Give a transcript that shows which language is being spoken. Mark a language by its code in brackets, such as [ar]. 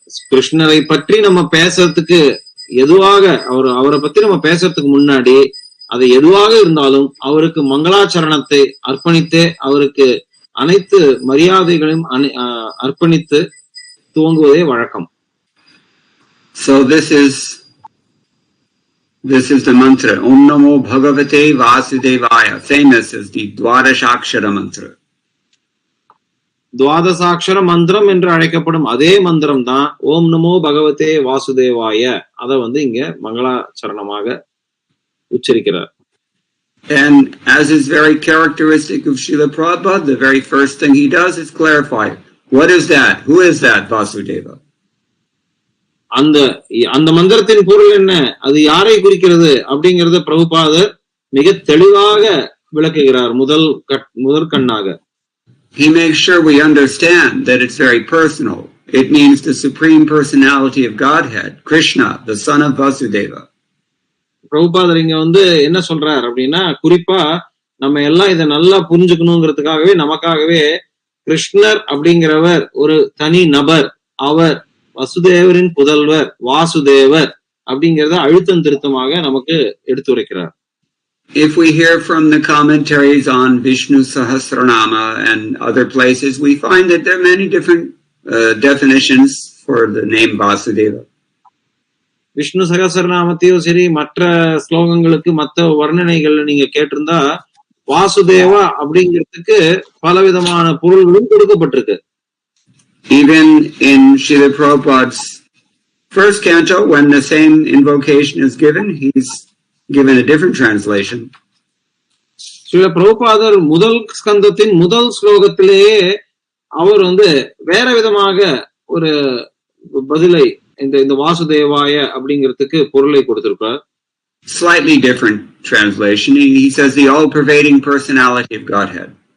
[ta] கிருஷ்ணரை பற்றி நம்ம பேசுறதுக்கு எதுவாக அவரை பத்தி நம்ம பேசுறதுக்கு முன்னாடி அது எதுவாக இருந்தாலும் அவருக்கு மங்களாச்சரணத்தை அர்ப்பணித்து அவருக்கு அனைத்து மரியாதைகளையும் அர்ப்பணித்து துவங்குவதே வழக்கம். [en] So this is the mantra Om Namo Bhagavate Vasudevaya, famous as the Dwadashakshara mantra. [ta] துவாதசாட்சர மந்திரம் என்று அழைக்கப்படும் அதே மந்திரம் தான் ஓம் நமோ பகவதே வாசுதேவாய. அத இங்க மங்களாச்சரணமாக உச்சரிக்கிறார். [en] And as is very characteristic of Srila Prabhupada, the very first thing he does is clarify, what is that? Who is that Vasudeva? [ta] அந்த மந்திரத்தின் பொருள் என்ன, அது யாரை குறிக்கிறது அப்படிங்கறத பிரபுபாதர் மிக தெளிவாக விளக்குகிறார். முதற்கண்ணாக [en] he makes sure we understand that it's very personal. It means the supreme personality of Godhead, Krishna, the son of Vasudeva. [ta] பிரபுபாதர் இங்க என்ன சொல்றார் அப்படின்னா, குறிப்பா நம்ம எல்லாம் இதை நல்லா புரிஞ்சுக்கணுங்கிறதுக்காகவே நமக்காகவே கிருஷ்ணர் அப்படிங்கிறவர் ஒரு தனி நபர், அவர் வசுதேவரின் புதல்வர், வாசுதேவர் அப்படிங்கிறத அழுத்தம் திருத்தமாக நமக்கு எடுத்துரைக்கிறார். [en] If we hear from the commentaries on Vishnu Sahasranama and other places, we find that there are many different definitions for the name Vasudeva. [ta] Vishnu சகசரநாமத்தையும் சரி மற்ற ஸ்லோகங்களுக்கு மற்ற வர்ணனைகள் நீங்க கேட்டிருந்தா வாசுதேவா அப்படிங்கிறதுக்கு பலவிதமான பொருள்களும் கொடுக்கப்பட்டிருக்கு. [en] Even in Srila Prabhupada's first canto, when the same invocation is given, he's given a different translation. [ta] Srila பிரபுபாதர் முதல் ஸ்கந்தத்தின் முதல் ஸ்லோகத்திலேயே அவர் வேற விதமாக ஒரு பதிலை இந்த வாசுதேவாய அப்படிங்கிறதுக்கு பொருளை கொடுத்திருப்பார். [en] Slightly different translation. He says the all-pervading personality of Godhead.